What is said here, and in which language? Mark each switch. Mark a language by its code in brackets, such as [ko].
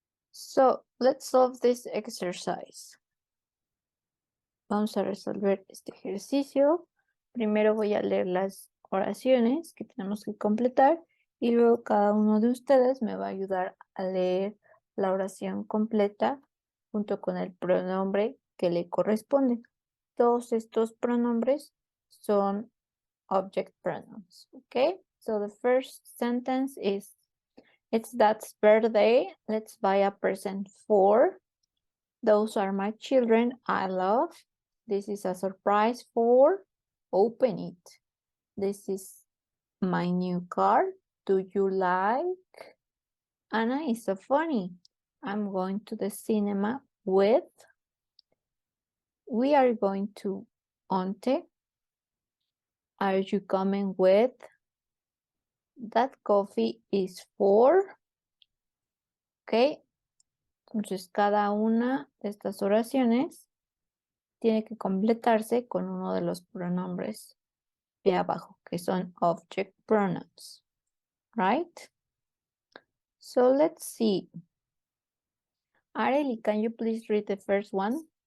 [en] So, let's solve this exercise. [es] Vamos a resolver este ejercicio. Primero voy a leer las oraciones que tenemos que completar y luego cada uno de ustedes me va a ayudar a leer la oración completa junto con el pronombre que le corresponde. Todos estos pronombres son object pronouns. [en] Okay, so the first sentence is, it's Dad's birthday. Let's buy a present for. Those are my children I love. This is a surprise for. Open it. This is my new car. Do you like? Anna is so funny. I'm going to the cinema with. We are going to Onte. Are you coming with? That coffee is for. Ok. [es] Entonces, cada una de estas oraciones tiene que completarse con uno de los pronombres de abajo, que son object pronouns. [en] Right? So let's see. Arely, can you please read the first one?